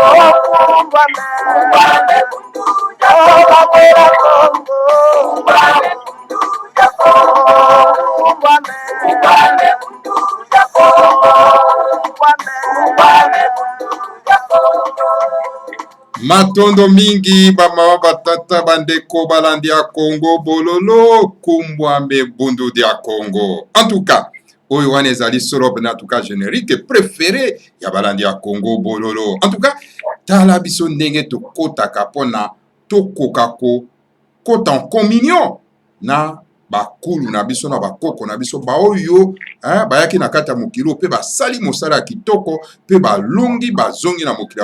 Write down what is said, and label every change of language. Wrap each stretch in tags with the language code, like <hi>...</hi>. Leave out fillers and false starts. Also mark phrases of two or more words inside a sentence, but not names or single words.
<kg>Ungwame bundu ya Kongo. Ungwame bundu ya Kongo. Ungwame bundu ya Kongo. Ungwame bundu ya Kongo.</kg> <ln>Matondo mingi bama batata bandeko balandi ya Congo bololo</ln> <kg>kumbwambe bundu dia Congo.</kg> <fr>En tout cas,</fr> <ln>oyo wana ezali solo</ln> <fr>en tout cas générique préféré</fr> <ln>ya balandi ya Congo bololo.</ln> <fr>En tout cas,</fr> <ln>tala biso ndenge tokotaka pona tokokako kota</ln> <fr>en communion</fr> <ln>na bakulu na biso na bakoko na biso baoyo bayaki na kata mokilo pe basali mosala ya kitoko pe balongi bazongi na mokili ya</ln>